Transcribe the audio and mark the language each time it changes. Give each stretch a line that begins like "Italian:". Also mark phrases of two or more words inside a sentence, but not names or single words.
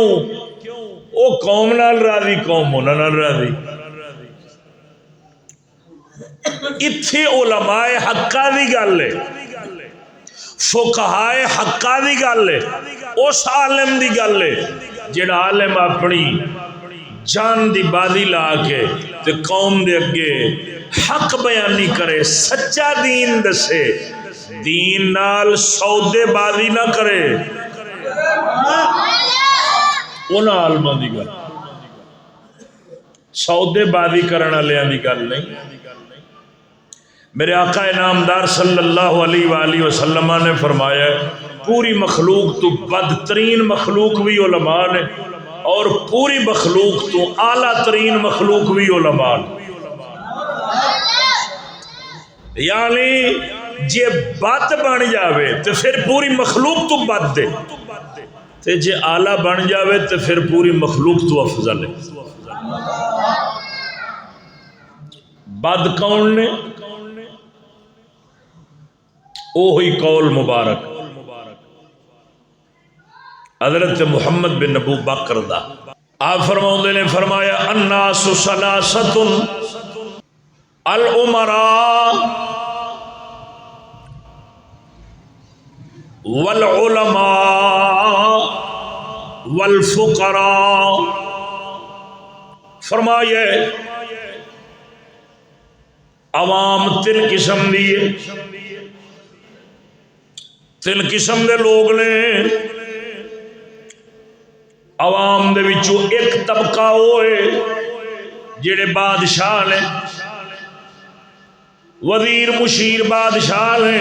Punjabi: وہ قوم نال راضی، قوم انہاں نال راضی۔ اتھے علماء حقہ دی گل ہے، فقہائے حقہ دی گل ہے، اس عالم دی گل ہے جڑا عالم اپنی جان دی بازی لا کے تے قوم دے اگے حق بیانی کرے، سچا دین دسے، دین نال سودے بازی نہ کرے، انہاں عالماں دی گل، سودے بازی کرن والیاں دی گل نہیں۔ میرے آقا انعامدار
Arabic: صلی اللہ علیہ وآلہ وسلم
Punjabi: نے فرمایا پوری مخلوق تو بدترین مخلوق بھی علماء نے، اور پوری مخلوق تو اعلیٰ ترین مخلوق بھی علماء نے۔ یعنی جے بد بن جاوے تو پھر پوری مخلوق تو بد دے، تے جے اعلیٰ بن جاوے تو پھر پوری مخلوق تو افضل ہے۔ بد کون نے؟ اوہی قول مبارک حضرت محمد بن ابو بکر دا، آپ فرماؤں نے فرمایا
Arabic: الناس ثلاثۃ الامراء والعلماء والفقراء،
Punjabi: فرمایا عوام تین قسم دیئے، تین قسم دے لوگ نے۔ عوام دے وچوں ایک طبقہ ہوئے جڑے بادشاہ نے، وزیر مشیر بادشاہ نے۔